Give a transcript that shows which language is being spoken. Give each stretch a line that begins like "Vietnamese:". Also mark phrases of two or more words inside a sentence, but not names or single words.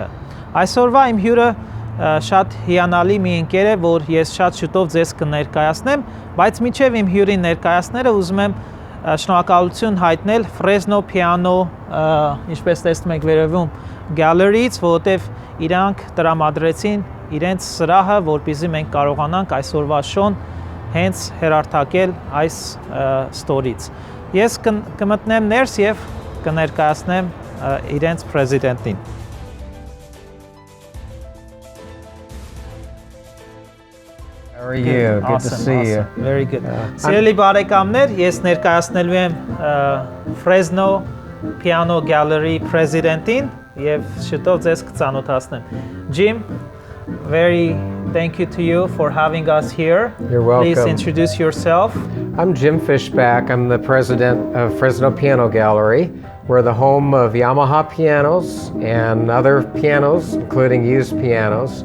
Armenian: Այսօրվա իմ հյուրը շատ հիանալի մի ընկեր է, որ ես շատ շուտով ձեզ կներկայացնեմ, բայց մինչև իմ հյուրին ներկայացնելը ուզում եմ շնորհակալություն հայտնել Fresno Piano, ինչպես տեսնում եք վերևում, Gallery-ից, որովհետև իրանք տրամադրեցին իրենց սրահը, որպեսզի մենք կարողանանք այսօրվա շոուն հենց հերարթակել այս ստորից։ Ես կմտնեմ ներս և կներկայացնեմ իրենց պրեզիդենտին։
English: How are you? Good to see you. Very good.
Armenian: Սիրելի բարեկամներ, ես ներկայացնելու եմ Fresno Piano Gallery պրեզիդենտին և շուտով ձեզ կծանոթացնեմ։
English: Jim, thank you to you for having us here. You're welcome. Please introduce yourself. I'm Jim Fishback. I'm the president of Fresno Piano Gallery. We're the home of Yamaha pianos and other pianos, including used pianos.